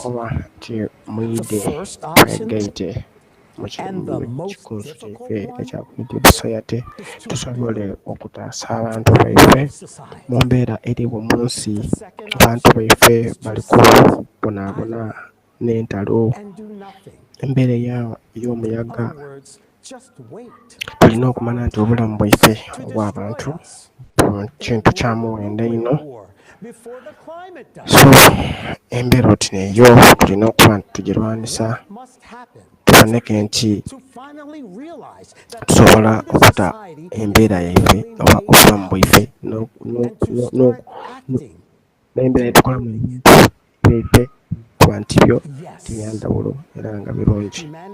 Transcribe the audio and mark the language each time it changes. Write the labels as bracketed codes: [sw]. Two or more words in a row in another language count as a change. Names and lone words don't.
[en] The first option, and the most difficult one, is to build society. The second option is to sit and do nothing. In other words, just wait. [lg] Tulina okumanya nti obulamu bwaife obw'abantu kintu kya muwendo ennyo. So embeera oti neeyo tulina okuba nti tugirwanisa, tuboneke nti tusobola okuta embeera yaife oba obulamu bwaife n'embeera yetukolamu ebintu baife kuba nti byo tibyandawulo era nga birungi.